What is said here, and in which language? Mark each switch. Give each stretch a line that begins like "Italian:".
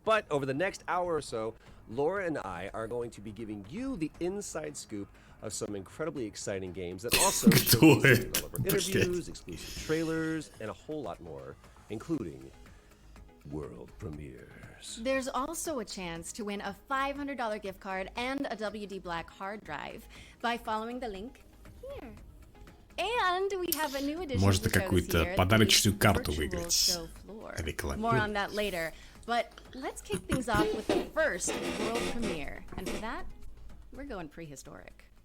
English: But over the next hour or so, Laura and I are going to be giving you the inside scoop of some incredibly exciting games that also showcase developer interviews, exclusive trailers, and a whole lot more, including world premieres. There's also a chance to win a $500 gift card and a WD Black hard drive by following the link here. And we have a new addition.
Russian: Можно какую-то подарочную карту выиграть.
English: More on that later. But let's kick things off with the first world premiere. And for that, we're going prehistoric.